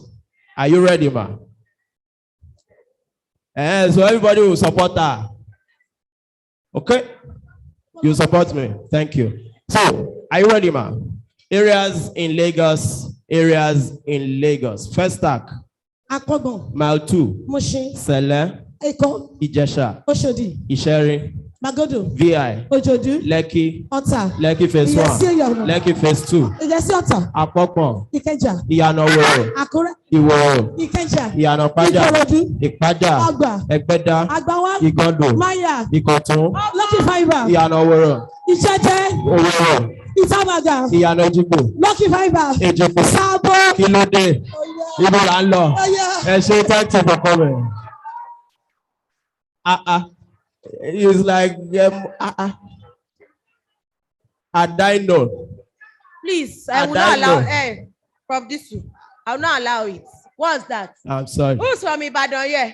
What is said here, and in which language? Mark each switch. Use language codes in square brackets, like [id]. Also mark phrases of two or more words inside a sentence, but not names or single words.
[en] Are you ready, ma? So everybody will support her. Okay? You support me. Thank you. So, are you ready, ma? Areas in Lagos. Areas in Lagos. First stack. Akogon. Mile 2. Mushin. Sele. Eko. Ijesha. Oshodi. Isheri. Magodo. VI. Ojodu. Lekki. Ota. Lekki phase 1. Lekki phase 2. Iyesi Ota. Apopon. Ikeja. Iyana Owerri. Akure. Iwo. Ikeja. Iyana Paja. Ikorodu. Ipaja. Agba. Egbeda. Agbawa. Igodo. Maya. Ikotun. Lucky Fiber. Iyana Owerri. Ichete. Owerri. Itamaga. Iyana Ejigbo. Lucky Fiber. Ejigbo. Sabo. [yo] Kílódé. Ibo la ń lọ. Ẹ ṣe [en] thank you for coming. It's like I know. Please, I will not allow from this one. I will not allow it. What's that? I'm sorry. Who's from Ibadan here?